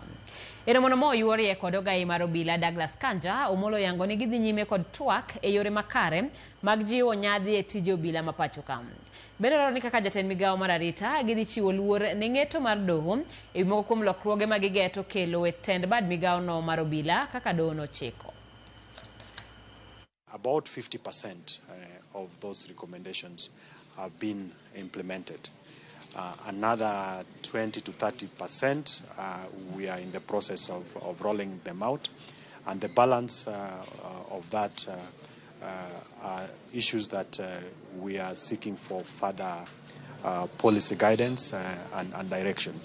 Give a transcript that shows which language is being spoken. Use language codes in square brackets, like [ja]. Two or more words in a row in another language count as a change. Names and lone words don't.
[luo] E romono mo oyuorie kod ogai mar obila Douglas Kanja, Omollo yango ni gidhi nyime kod twak e yore makare mag jiwo nyadhi e tije obila ma pacho ka. Bero ni kaka jatend migao mar arita gidhi chiwo luor ne ng'eto mar doho e moko kuom lokruoge ma gigeto kelo e tend bad migao no mar obila kaka doho nochiko. [en] About 50% of those recommendations have been implemented. Another 20 to 30%, we are in the process of rolling them out. And the balance of that are issues that we are seeking for further policy guidance and direction.